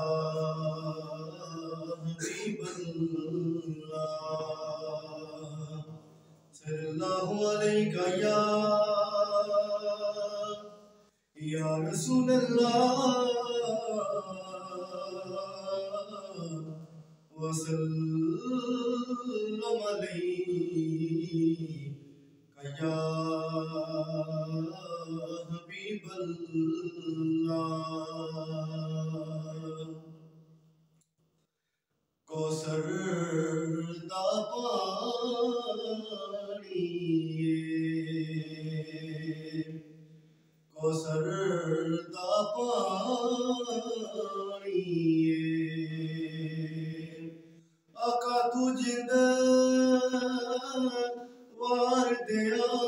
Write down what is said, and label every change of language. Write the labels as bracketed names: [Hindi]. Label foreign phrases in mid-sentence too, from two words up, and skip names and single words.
[Arabic] حبيب الله صلى الله عليك يا رسول الله وسلم عليك يا حبيب الله. [Punjabi] کوثر دا پانی کوثر دا پانی آقا تو جند وار دیا